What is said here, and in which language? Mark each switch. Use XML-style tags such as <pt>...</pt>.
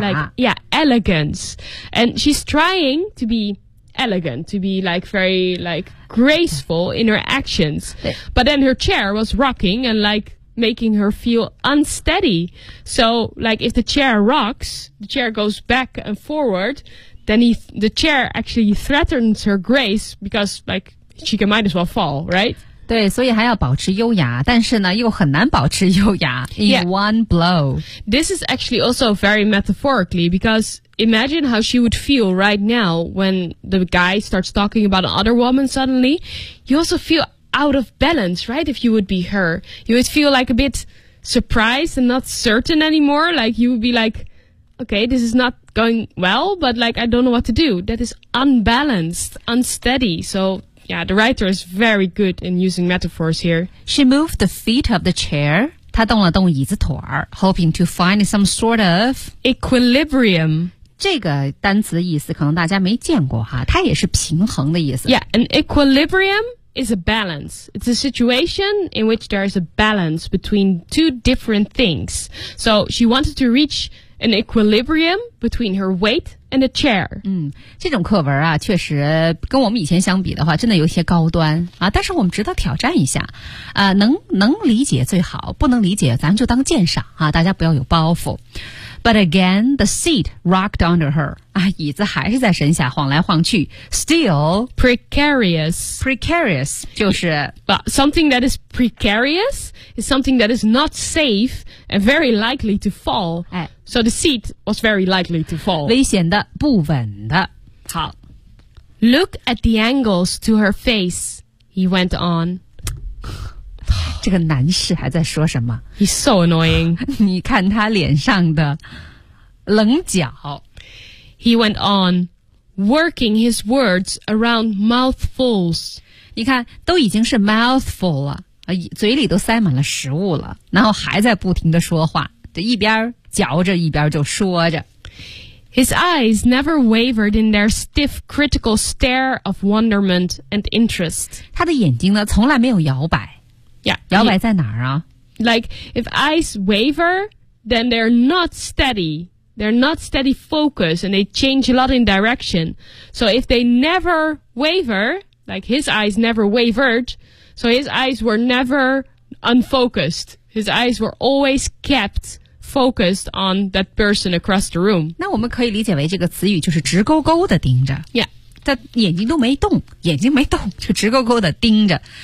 <en>Like, yeah, elegance. And she's trying to be elegant, to be like very like graceful in her actions. But then her chair was rocking and like making her feel unsteady. So like if the chair rocks, the chair goes back and forward, then the chair actually threatens her grace because like,She can might as well fall, right?</en> <zh>对，所以还要保持优雅，但是呢，又很难保持优雅。</zh> <en>In one blow. This is actually also very metaphorically, because imagine how she would feel right now when the guy starts talking about another woman suddenly. You also feel out of balance, right? If you would be her. You would feel like a bit surprised and not certain anymore. Like, you would be like, okay, this is not... going well, but like, I don't know what to do. That is unbalanced, unsteady. So, yeah, the writer is very good in using metaphors here. She moved the feet of the chair.</en> <zh>她动了动椅子腿儿,</zh> <en>hoping to find some sort of equilibrium.</en> <zh>这个单词的意思可能大家没见过哈，它也是平衡的意思。</zh> <en>Yeah, an equilibrium is a balance. It's a situation in which there is a balance between two different things. So she wanted to reachAn equilibrium between her weight and a chair.</en> <zh>嗯，这种课文啊，确实跟我们以前相比的话，真的有些高端啊。但是我们值得挑战一下，能理解最好，不能理解咱就当鉴赏啊，大家不要有包袱。</zh> <en>But again, the seat rocked under her.</en> <zh>啊，椅子还是在身下晃来晃去。</zh> <en>Still precarious.</en> <zh>Precarious 就是</zh> <en>But something that is precarious is something that is not safe and very likely to fall. 哎，So the seat was very likely to fall.</en> <zh>危险的，不稳的。好</zh> <en>，Look at the angles to her face. He went on.</en> <zh>这个男士还在说什么</zh> <en>He's so annoying</en> <zh>你看他脸上的棱角</zh> <en>He went on working his words around mouthfuls</en> <zh>你看都已经是 mouthful 了嘴里都塞满了食物了然后还在不停地说话就一边嚼着一边就说着</zh> <en>His eyes never wavered in their stiff critical stare of wonderment and interest</en> <zh>他的眼睛呢从来没有摇摆</zh> <en>Yeah,</en> <zh>摇摆在哪儿啊</zh> <en>Like, if eyes waver, then they're not steady. They're not steady focus, and they change a lot in direction. So if they never waver, like his eyes never wavered, so his eyes were never unfocused. His eyes were always kept focused on that person across the room.</en> <zh>那我们可以理解为这个词语就是直勾勾的盯着。</zh> <en>Yeah.</en> <zh>他眼睛都没动，眼睛没动，就直勾勾的盯着。</zh>